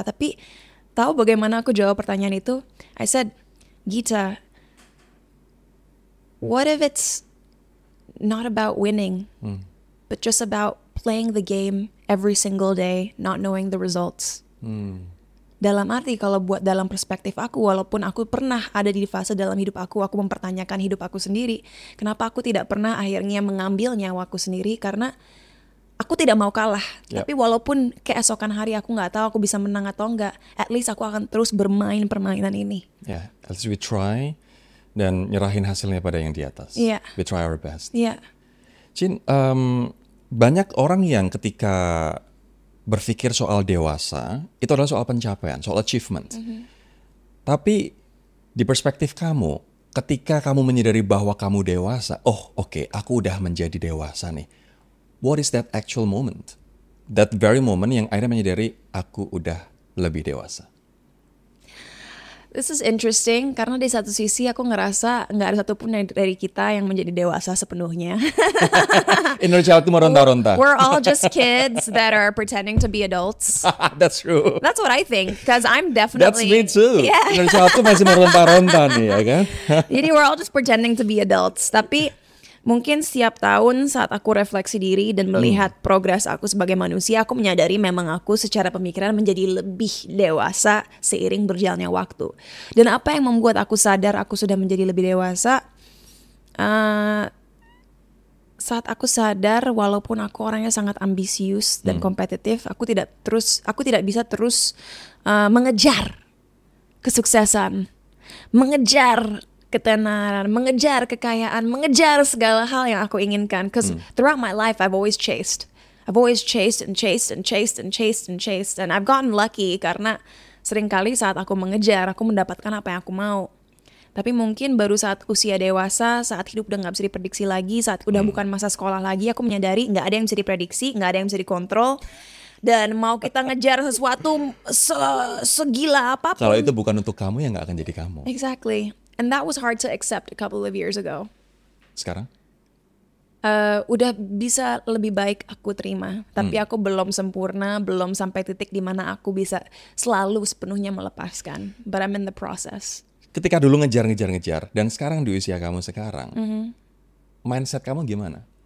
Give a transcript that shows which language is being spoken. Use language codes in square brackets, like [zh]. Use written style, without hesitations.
[id] Tapi tahu bagaimana aku jawab pertanyaan itu? [en] I said, Gita, what if it's not about winning, but just about playing the game every single day, not knowing the results. [id] Dalam arti kalau buat dalam perspektif aku, walaupun aku pernah ada di fase dalam hidup aku mempertanyakan hidup aku sendiri, kenapa aku tidak pernah akhirnya mengambil nyawaku sendiri, karena aku tidak mau kalah. Tapi walaupun keesokan hari aku nggak tahu aku bisa menang atau enggak, [en] at least [id] aku akan terus bermain permainan ini. [en] At least we try [id] dan nyerahin hasilnya pada yang di atas. [en] We try our best. [id] Cin, banyak orang yang ketika berpikir soal dewasa, itu adalah soal pencapaian, soal achievement. Tapi di perspektif kamu, ketika kamu menyadari bahwa kamu dewasa, oke, aku udah menjadi dewasa nih. [en] What is that actual moment? That very moment [id] yang akhirnya menyadari aku udah lebih dewasa. [en] This is interesting [id] karena di satu sisi aku ngerasa nggak ada satupun dari kita yang menjadi dewasa sepenuhnya. Inner child itu meronta-ronta. [en] We're all just kids that are pretending to be adults. That's true. That's what I think, because I'm definitely. That's me too. [id] Inner child itu masih meronta-ronta nih, ya kan? [en] Jadi we're all just pretending to be adults. [id] Tapi mungkin setiap tahun saat aku refleksi diri dan melihat progres aku sebagai manusia, aku menyadari memang aku secara pemikiran menjadi lebih dewasa seiring berjalannya waktu. Dan apa yang membuat aku sadar aku sudah menjadi lebih dewasa? Saat aku sadar walaupun aku orangnya sangat ambisius dan kompetitif, aku tidak bisa terus mengejar kesuksesan, mengejar ketenaran, mengejar kekayaan, mengejar segala hal yang aku inginkan. [en] Because throughout my life, I've always chased and chased and chased and chased and chased. And I've gotten lucky [id] karena seringkali saat aku mengejar, aku mendapatkan apa yang aku mau. Tapi mungkin baru saat usia dewasa, saat hidup udah gak bisa diprediksi lagi, saat udah bukan masa sekolah lagi, aku menyadari gak ada yang bisa diprediksi, gak ada yang bisa dikontrol. Dan mau kita ngejar sesuatu segila apapun, kalau itu bukan untuk kamu, ya gak akan jadi kamu. [en] Exactly. And that was hard to accept a couple of years ago. [id] Sekarang? Udah bisa lebih baik aku terima. Tapi aku belum sempurna, belum sampai titik di mana aku bisa selalu sepenuhnya melepaskan. [en] But I'm in the process. [id] Ketika dulu ngejar, dan sekarang di usia kamu sekarang, mindset kamu gimana?